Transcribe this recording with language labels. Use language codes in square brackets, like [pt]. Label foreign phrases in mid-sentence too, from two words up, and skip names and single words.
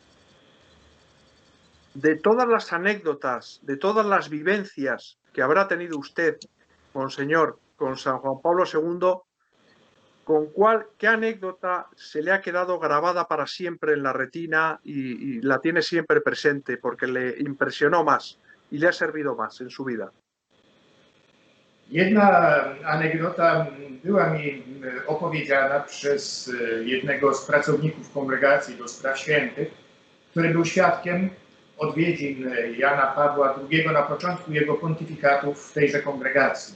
[es] De todas las anécdotas, de todas las vivencias que habrá tenido usted, Monseñor, con San Juan Pablo II, ¿qué anécdota se le ha quedado grabada para siempre en la retina y la tiene siempre presente porque le impresionó más y le ha servido más en su vida? [pl] Jedna anegdota była mi opowiedziana przez jednego z pracowników Kongregacji do Spraw Świętych, który był świadkiem odwiedzin Jana Pawła II na początku jego pontyfikatu w tejże kongregacji.